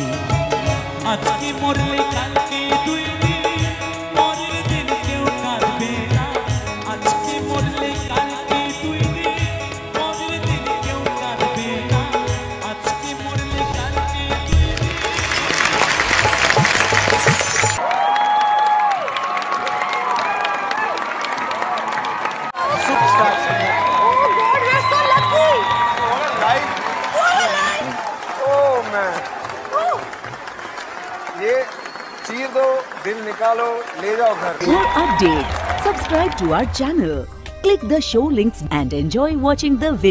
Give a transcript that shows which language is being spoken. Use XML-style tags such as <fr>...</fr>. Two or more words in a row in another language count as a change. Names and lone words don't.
<bn>আজকে মরলে কালকে 2 দিন, পরের দিন কেউ কাঁদবে না। আজকে মরলে কালকে 2 দিন, পরের দিন কেউ কাঁদবে না। আজকে মরলে কালকে 2 দিন।</bn> <en>Superstar singer. Oh God, we're so lucky. What a life. Oh man.</en> <hi>ये चीर दो, दिल निकालो, ले जाओ घर।</hi> <en>For updates, subscribe to our channel, click the show links and enjoy watching the video.</en>